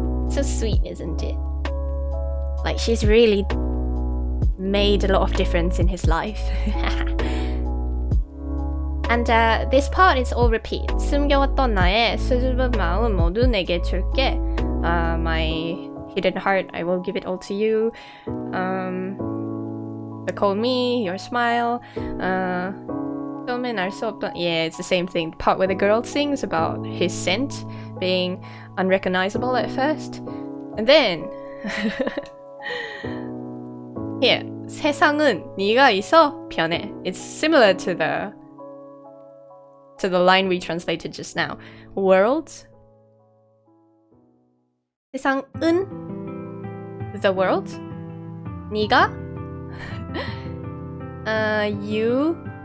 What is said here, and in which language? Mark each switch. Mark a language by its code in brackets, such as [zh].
[en] So sweet, isn't it? Like she's really made a lot of difference in his life. And this part is all repeat. [ko] 숨겨왔던 나의 수줍은 마음 모두 내게 줄게. [en] My hidden heart, I will give it all to you. The call me, your smile. [ko] 처음엔 알 수 없던. [en] Yeah, it's the same thing. The part where the girl sings about his scent being unrecognizable at first. And then here, [ko] 세상은 네가 있어 변해. [en] It's similar to the line we translated just now. World. 세상은 the world. 네가 you.